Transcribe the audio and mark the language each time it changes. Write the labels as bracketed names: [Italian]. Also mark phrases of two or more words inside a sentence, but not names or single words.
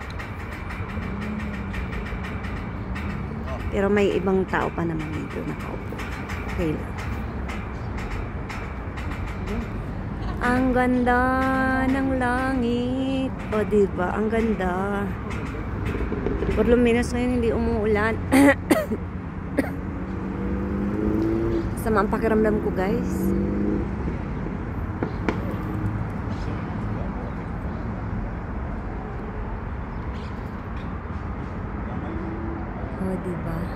[Filipino] Pero may ibang tao pa naman dito nakaupo. Okay lang. Ang ganda ng langit. O, diba? Ang ganda. [Spanish] Por lo menos [Filipino] ngayon hindi umuulan. Sama ang pakiramdam ko, guys. O, diba?